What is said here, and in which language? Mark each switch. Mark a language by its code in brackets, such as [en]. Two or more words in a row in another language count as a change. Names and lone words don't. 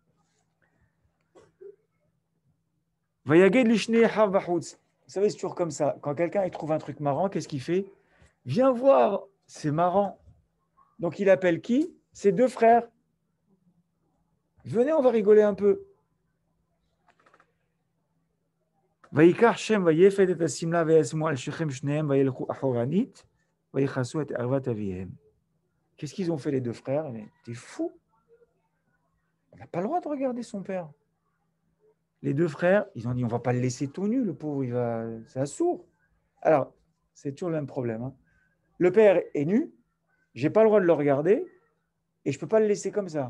[fr] Vous savez, c'est toujours comme ça. Quand quelqu'un il trouve un truc marrant, qu'est-ce qu'il fait? Viens voir, c'est marrant. Donc il appelle qui? Ses deux frères. Venez, on va rigoler un peu. [he] ויקח שם ויפת את השמלה וישימו על שכם שניהם וילכו אחורנית ויכסו את ערוות אביהם. [fr] Qu'est-ce qu'ils ont fait les deux frères? T'es fou. On n'a pas le droit de regarder son père. Les deux frères, ils ont dit on ne va pas le laisser tout nu, le pauvre, c'est un sourd. Alors, c'est toujours le même problème. Le père est nu, je n'ai pas le droit de le regarder et je ne peux pas le laisser comme ça.